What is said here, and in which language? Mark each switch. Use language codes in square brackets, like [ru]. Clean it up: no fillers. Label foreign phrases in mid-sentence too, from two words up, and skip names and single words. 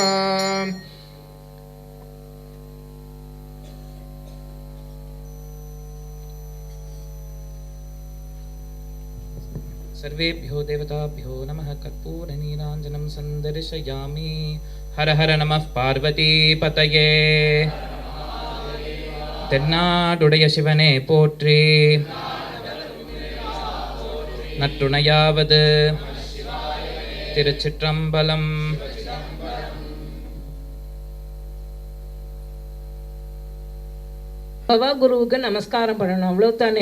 [sa] सर्वेभ्यो देवताभ्यो नमः। कर्पूरनीराञ्जनं सन्दर्शयामि। हर हर नमः पार्वतीपतये। [ta] தென்னாடுடைய சிவனே போற்றி, நற்றுணையாவது திருச்சிற்றம்பலம். பவாகுருவுக்கு நமஸ்காரம் பண்ணணும், அவ்வளோத்தானே.